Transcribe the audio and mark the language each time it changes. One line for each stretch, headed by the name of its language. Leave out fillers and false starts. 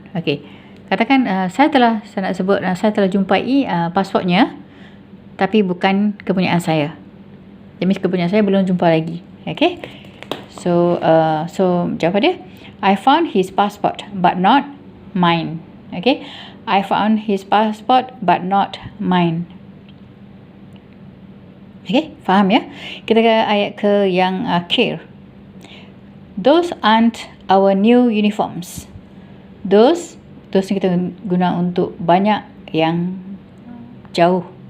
Malay: Okay. Katakan saya nak sebut, saya telah jumpai pasportnya, tapi bukan kepunyaan saya.
English: That means
Malay: kepunyaan saya belum jumpa lagi. Okay.
English: So
Malay: jawapan dia,
English: I found his passport but not mine. Okay. I found his passport but not mine.
Malay: Okay. Faham ya? Kita ke ayat ke yang akhir.
English: Those aren't our new uniforms.
Malay: Those ni kita guna untuk banyak yang jauh.